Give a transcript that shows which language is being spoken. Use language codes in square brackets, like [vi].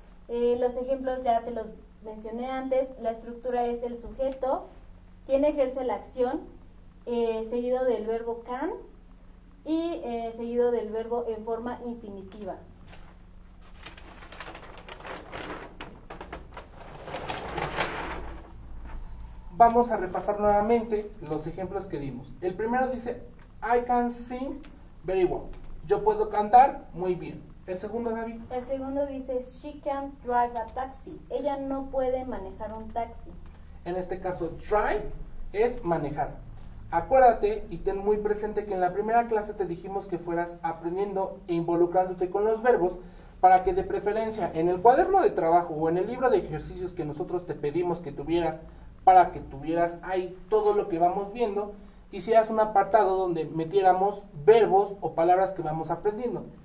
[es] Los ejemplos ya te los mencioné antes. La estructura es el sujeto, quien ejerce la acción, seguido del verbo can y seguido del verbo en forma infinitiva. vamos a repasar nuevamente los ejemplos que dimos. El primero dice, [en] I can sing very well. [es] Yo puedo cantar muy bien. El segundo, Gaby. El segundo dice, [en] she can't drive a taxi. [es] Ella no puede manejar un taxi. En este caso, drive es manejar. Acuérdate y ten muy presente que en la primera clase te dijimos que fueras aprendiendo e involucrándote con los verbos para que de preferencia en el cuaderno de trabajo o en el libro de ejercicios que nosotros te pedimos que tuvieras, para que tuvieras ahí todo lo que vamos viendo, hicieras un apartado donde metiéramos verbos o palabras que vamos aprendiendo.